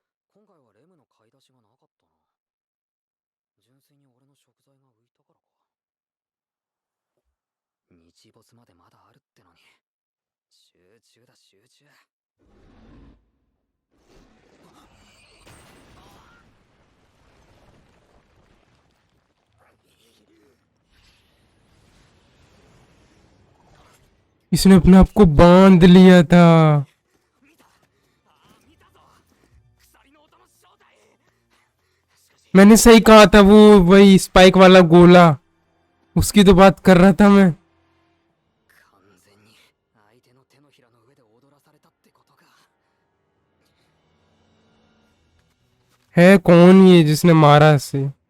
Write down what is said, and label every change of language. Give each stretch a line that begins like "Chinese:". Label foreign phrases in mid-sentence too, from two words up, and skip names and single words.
Japanese: 今回はレムの買い出しがなかったな。純粋に俺の食材が浮いたからか。日没までまだあるってのに。集中だ、集中。
Hindi: इसने अपने आप को बांध लिया था।
Japanese: 見た。見たぞ。鎖の音の正体。しかし
Hindi: मैंने सही कहा था, वो वही स्पाइक वाला गोला, उसकी तो बात कर रहा था मैं।
Japanese: 完全に相手の手のひらの上で踊らされたってことか。
Hindi: है कौन ये जिसने मारा इसे?